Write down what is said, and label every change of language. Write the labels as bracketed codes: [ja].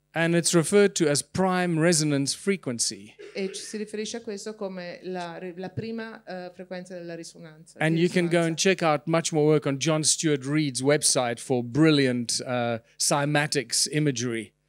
[en] And it's referred to as prime resonance frequency. [it] E si riferisce a questo come la prima frequenza della risonanza. [en] And you can go and check out much more work on John Stuart Reid's website for brilliant cymatics imagery.